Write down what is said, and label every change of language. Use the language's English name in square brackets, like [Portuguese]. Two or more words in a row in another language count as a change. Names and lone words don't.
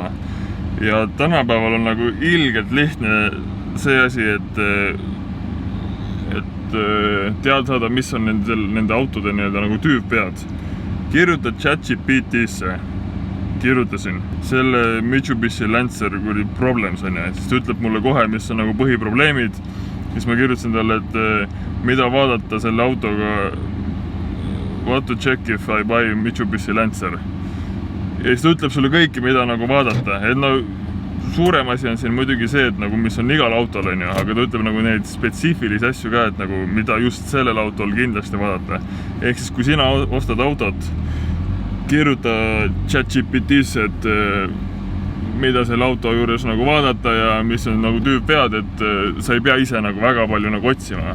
[Estonian] Ja tänapäeval on nagu ilgelt lihtne see asi, et teada saada, mis on nende autode nagu tüüppead. Kirjutad ChatGPT-sse. Kirjutasin. Selle Mitsubishi Lancer kui problems on, ja siis ta ütleb mulle kohe, mis on nagu põhiprobleemid. Siis ma kirjutasin talle, et mida vaadata selle autoga. [English] What to check if I buy Mitsubishi Lancer. [Estonian] Ja siis ta ütleb sulle kõiki, mida nagu vaadata. Et no suurem asi on siin muidugi see, et nagu mis on igal autol, on ju, aga ta ütleb nagu neid spetsiifilisi asju ka, et nagu mida just sellel autol kindlasti vaadata. Ehk siis kui sina ostad autot, kirjuta ChatGPT-sse, et mida selle auto juures nagu vaadata ja mis on nagu tüüppead, et sa ei pea ise nagu väga palju nagu otsima.